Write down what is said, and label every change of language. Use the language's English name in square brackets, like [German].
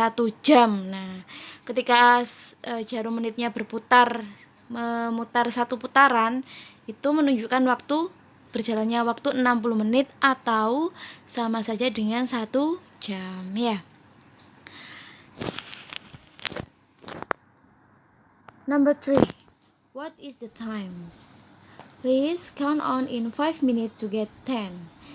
[Indonesian] 1 jam. Nah, ketika jarum menitnya memutar satu putaran, itu menunjukkan waktu berjalannya waktu 60 menit atau sama saja dengan 1 jam ya. [English] Number 3, what is the times? Please count on in 5 minutes to get 10.